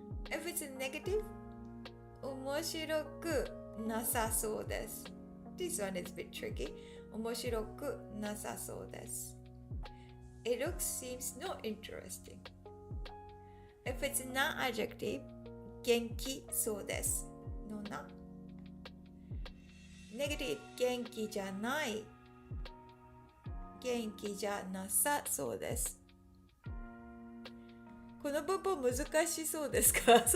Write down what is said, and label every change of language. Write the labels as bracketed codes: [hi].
[en] If it's a negative, [ja] 面白くなさそうです。 [en] This one is a bit tricky. [ja] 面白くなさそうです。 [en] It looks seems not interesting. If it's not adjective, [ja] 元気そうですのな。 Negative 元気じゃない。元気じゃなさそうです。この文法難しそうですか？